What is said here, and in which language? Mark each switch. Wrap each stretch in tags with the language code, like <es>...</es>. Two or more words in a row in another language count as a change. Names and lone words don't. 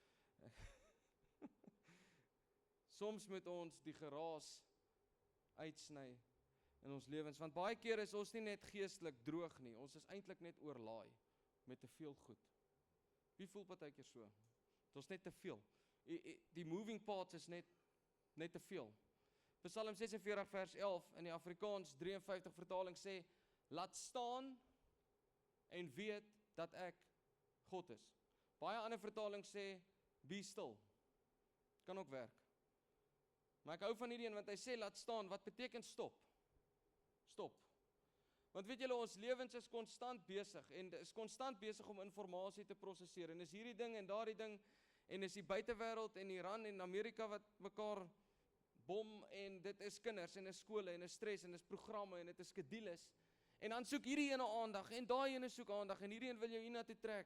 <af>Soms moet ons die geraas uitsny in ons lewens, want baie keer is ons nie net geestelik droog nie, ons is eintlik net oorlaai met te veel goed. Wie voel partykeer so? Dit is net te veel. Die</af> <en>moving parts</en> <af>is net te veel. Psalm 46 vers 11 in die Afrikaans 53 vertaling sê, laat staan en weet dat ek God is. Baie ander vertaling sê,</af> <en>be still.</en> <af>Kan ook werk. Maar ek hou van hierdie een, want hy sê, laat staan, wat beteken stop? Stop. Want weet julle, ons lewens is konstant besig, en is konstant besig om informasie te prosesseer, en is hierdie ding en daardie ding, en is die buitewêreld en Iran en Amerika wat mekaar bom, en dit is kinders, en is skole, en is stres, en is programme, en dit is skedules, en dan soek hierdie ene aandag, en daai ene soek aandag, en hierdie een wil jou hiernatoe trek.</af>